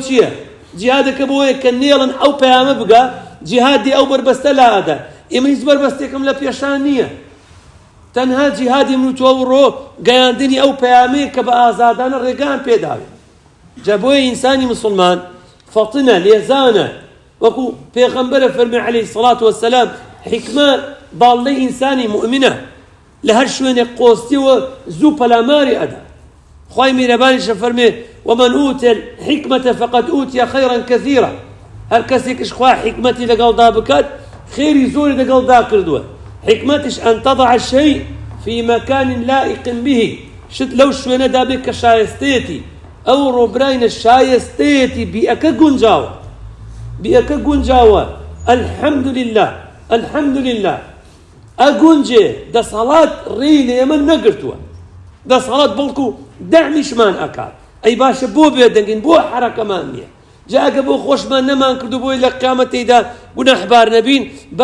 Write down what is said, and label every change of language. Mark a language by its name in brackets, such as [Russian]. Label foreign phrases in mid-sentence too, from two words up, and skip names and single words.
[Central Kurdish] چییە جیهادەکە بۆیە کە نێڵن ئەو پەیامە بگە جیهادی ئەو بربەستە لا ئەدا ئێمە هیچ بربەستێکم لە پێشان نییە تەنها جیهادی من و تۆ ڕۆ گەیاندنی ئەو پەیامەیە کە بە ئازادانە ڕێگان پێداوێت جا بۆیە ئینسانی مسلمان فەتنە لێزانە وەکو پێغەمبەرە فەرمی [Arabic] عليه الصلاة والسلام [Central Kurdish] حکمە باڵنەی ئینسانی مؤمنە لە هەر شوێنێک قۆستیوە زوو پەلاماری ئەدا خوای میرەبانیشە فەرمێ [Arabic] ومن أوتي الحكمة فقد أوتي خيرا كثيرا [Central Kurdish] هەر کەسێکش خوا حکمەتی لەگەڵدا بکات خێری زۆری لەگەڵدا کردووە حکمەتش [Arabic] أن تضع الشيء في مكان لائق به [Central Kurdish] شت لەو شوێنەدا بێت کە شایستەیەتی ئەو ڕۆبراینە شایستەیەتی بیئەکە گونجاوە بیئەکە گونجاوە الحمد لله ئەگونجێ دەسەڵات ڕێی لە ئێمە نەگرتووە دەسەڵات بەڵکو دەعمیشمان ئەکات ئەی باشە بۆ بێدەنگین بۆ حرەکەمان نییە جا ئەگە بۆ خۆشمان نەمان کردو بۆی لە قیامەتەیدا گونەحبار نەبین با